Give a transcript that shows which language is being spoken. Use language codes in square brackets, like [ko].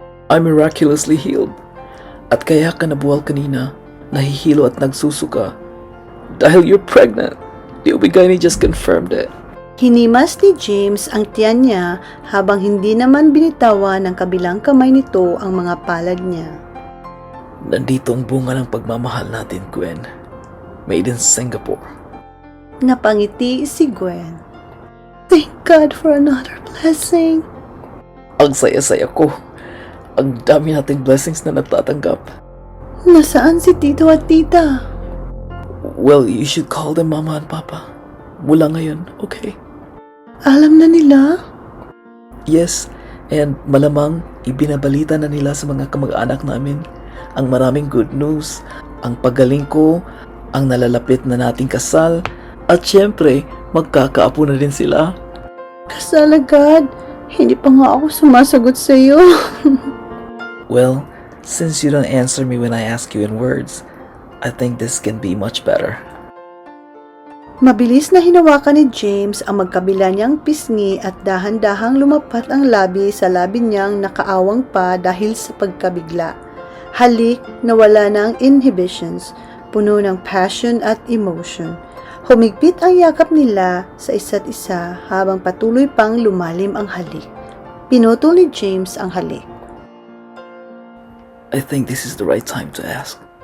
[en] I'm miraculously healed. [tl] At kaya ka nabuwal kanina, nahihilo at nagsusuka. Dahil [en] you're pregnant. The Obigayani just confirmed it. [tl] Hinimas ni James ang tiyan niya habang hindi naman binitawan ng kabilang kamay nito ang mga palad niya. Nandito ang bunga ng pagmamahal natin, Gwen. [en] Made in Singapore. [tl] Napangiti si Gwen. [en] Thank God for another blessing. [tl] Ang saya-saya ko. Ang dami nating blessings na natatanggap. Nasaan si Tito at Tita? [en] Well, you should call them Mama and Papa. [tl] Mula ngayon, okay? Alam na nila? Yes, and malamang ibinabalita na nila sa mga kamag-anak namin ang maraming good news, ang pagaling ko, ang nalalapit na nating kasal, at syempre, magkakaapo na din sila. Kasal agad. Hindi pa nga ako sumasagot sa'yo. [en] Well, since you don't answer me when I ask you in words, I think this can be much better. [tl] Mabilis na hinawakan ni James ang magkabila niyang pisngi at dahan-dahang lumapat ang labi sa labi niyang nakaawang pa dahil sa pagkabigla. Halik na wala na ang inhibitions, puno ng passion at emotion. Humigpit ang yakap nila sa isa't isa habang patuloy pang lumalim ang halik. Pinutol ni James ang halik. [en] I think this is the right time to ask.